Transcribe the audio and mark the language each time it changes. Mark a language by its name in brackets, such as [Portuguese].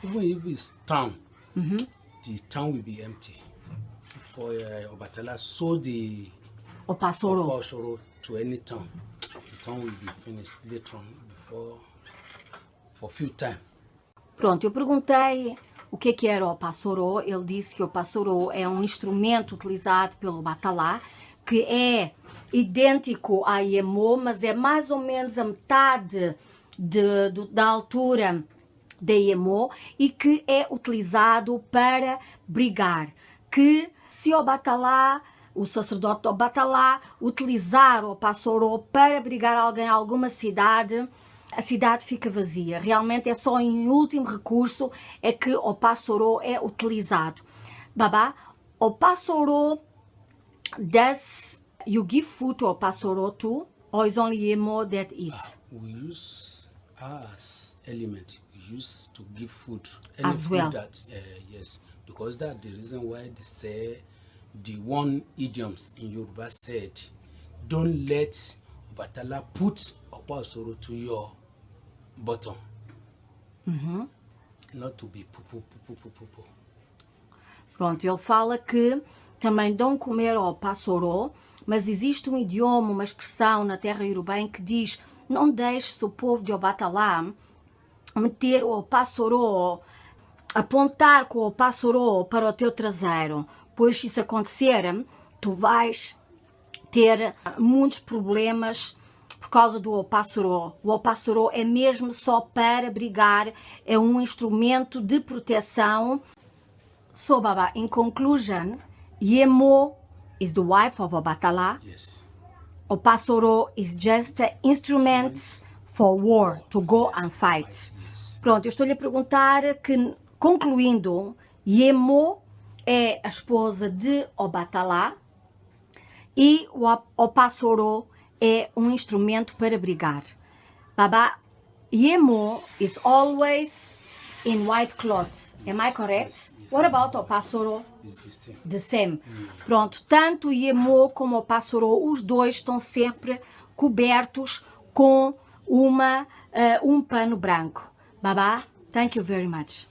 [English] Even if it's town, the town will be empty. For Obatala, sow the Opa Osoro. Opa Osoro to any town, the town will be finished later on for few time. [Portuguese] Pronto, eu perguntei o que era o Opa Osoro. Ele disse que o Opa Osoro é um instrumento utilizado pelo Batalá, que é idêntico à Yemo, mas é mais ou menos a metade da altura da Yemo e que é utilizado para brigar. Que se o Batalá, o sacerdote do Batalá, utilizar o Opa Osoro para brigar alguém em alguma cidade, a cidade fica vazia. Realmente é só em último recurso é que o Opa Osoro é utilizado. [English] Baba, Opa Osoro, does you give food to Opa Osoro too, or is only Yemo that eats? We use as element. We use to give food. Any As food well. that yes, because that's the reason why they say the one idioms in Yoruba said, don't let Obatala put Opa Osoro to your bottom. Not to be poo. [Portuguese] Pronto, ele fala que também dão comer ao Opa Osoro, mas existe um idioma, uma expressão na terra iorubá que diz: não deixe o povo de Obatalá meter o Opa Osoro, apontar com o Opa Osoro para o teu traseiro, pois se isso acontecer, tu vais ter muitos problemas por causa do Opa Osoro. O Opa Osoro é mesmo só para brigar, é um instrumento de proteção. [English] So, Baba, in conclusion, Yemo is the wife of Obatala. Yes. Opa Osoro is just an instrument for war, to go Yes, and fight. yes. [Portuguese] Pronto, eu estou-lhe a perguntar que, concluindo, Yemo é a esposa de Obatala e o Opa Osoro é um instrumento para brigar. [English] Baba, Yemo is always in white cloth. Am I correct? Yes, yes. What about Opa Osoro? It's the same. The same. [Portuguese] Pronto, tanto Yemo como o Opa Osoro, os dois estão sempre cobertos com um pano branco. [English] Baba, thank you very much.